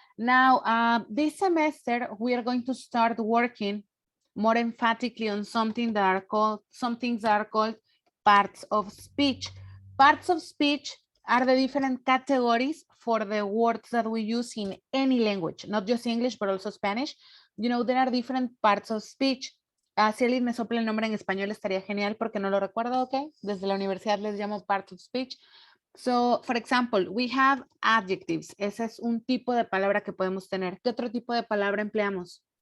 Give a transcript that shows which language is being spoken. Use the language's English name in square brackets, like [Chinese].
[English] Now, this semester, we are going to start working more emphatically on something that are called, some things that are called parts of speech. Parts of speech are the different categories for the words that we use in any language, not just English, but also Spanish. You know, there are different parts of speech. [Spanish] Si alguien me sopla el nombre en español estaría genial porque no lo recuerdo, ok. Desde la universidad les llamo parts of speech. [English] So, for example, we have adjectives. [Spanish] Ese es un tipo de palabra que podemos tener. ¿Qué otro tipo de palabra empleamos?